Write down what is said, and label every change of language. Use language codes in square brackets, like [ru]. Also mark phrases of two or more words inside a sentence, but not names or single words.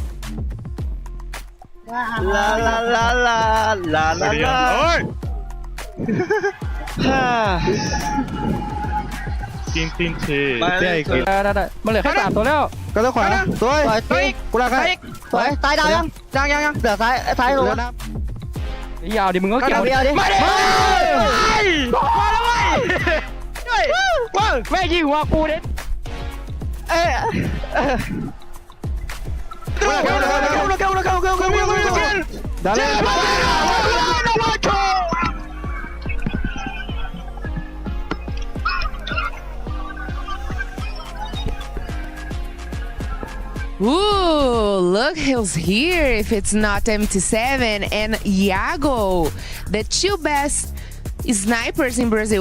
[th] ला ला ला ला ला ला ला ओए 3-3-6 ได้มันเหลือแค่3ตัวแล้วก็ต้องขวาสวยกูรักให้สวยซ้ายดาวยังเหลือซ้ายลงนะยาวดิมึงก็เกี่ยวดิมาแล้วเว้ยแม่ยิงหัวกูเด็ด Dale. [en] Ooh, look who's here if it's not MT7 and Iago, the two best snipers in Brazil.